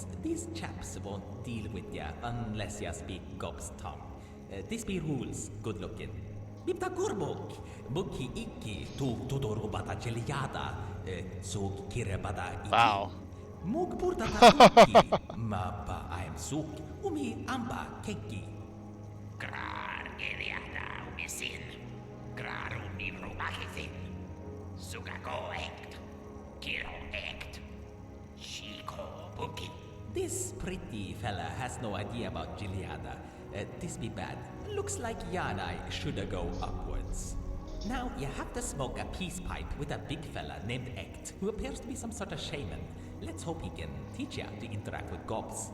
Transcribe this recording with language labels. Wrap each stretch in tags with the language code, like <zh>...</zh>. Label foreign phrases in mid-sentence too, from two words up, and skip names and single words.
<en>These chaps won't deal with ya unless ya speak Gob's tongue. This be rules, good looking. Bipta gurbuk, buki iki, tuk tudorubata cheliada, sug kirebada iki. Wow. Mug burta takuki, mapa I am suk, umi amba keki. Grar geriada umisin, grar umi rubakisin, sugago ekt, kiro ekt, shiko buki. This pretty fella has no idea about Gileada. This be bad. Looks like ya and I shoulda go upwards. Now, you have to smoke a peace pipe with a big fella named Ect, who appears to be some sort of shaman. Let's hope he can teach you to interact with gobs.</en>